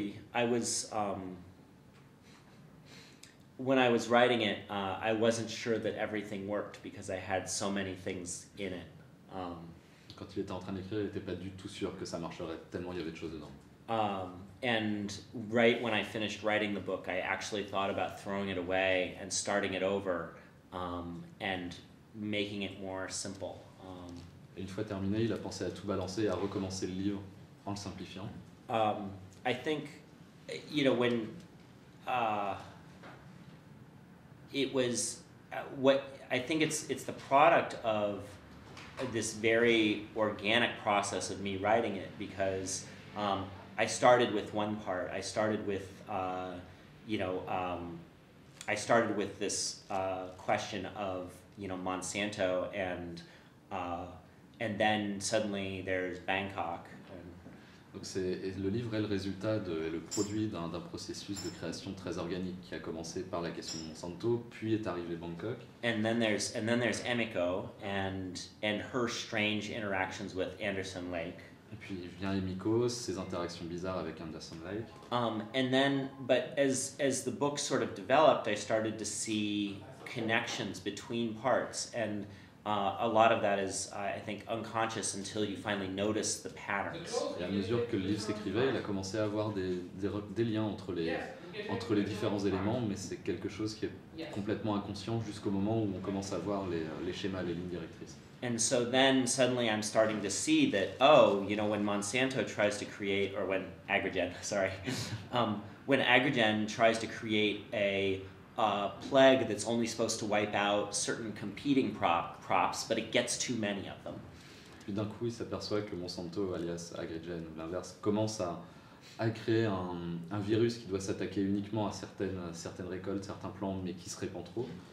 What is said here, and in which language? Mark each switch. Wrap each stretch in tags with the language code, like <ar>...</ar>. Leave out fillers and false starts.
<en>I was when I was writing it, I wasn't sure that everything worked because I had so many things in it.</en> <fr>Quand il était en train d'écrire, il n'était pas du tout sûr que ça marcherait, tellement il y avait de choses dedans.</fr> <en>And right when I finished writing the book, I actually thought about throwing it away and starting it over, and making it more simple.</en> <fr>Et une fois terminé, il a pensé à tout balancer et à recommencer le livre en le simplifiant.</fr> <en>I think, you know, when it was what I think it's the product of this very organic process of me writing it, because I started with one part. I started with I started with this question of Monsanto, and then suddenly there's Bangkok.</en> <fr>Donc le livre est le résultat est le produit d'un processus de création très organique qui a commencé par la question de Monsanto, puis est arrivé Bangkok.</fr> <en>And then there's Emiko and her strange interactions with Anderson Lake.</en> <fr>Et puis vient Emiko, ses interactions bizarres avec Anderson Lake.</fr> <en>And then, but as the book sort of developed, I started to see connections between parts, and a lot of that is, I think, unconscious until you finally notice the patterns.</en> <fr>Et à mesure que le livre s'écrivait, il a commencé à avoir des liens entre les différents éléments, mais c'est quelque chose qui est complètement inconscient jusqu'au moment où on commence à voir les schémas, les lignes directrices.</fr> <en>And so then suddenly I'm starting to see that, when Monsanto tries to create, or when Agrogen, sorry, when Agrogen tries to create a plague that's only supposed to wipe out certain competing crops, but it gets too many of them.</en> <fr>Puis d'un coup, il s'aperçoit que Monsanto, alias Agrogen ou l'inverse, commence à créer un virus qui doit s'attaquer uniquement à certaines récoltes, certains plants, mais qui se répand trop.</fr>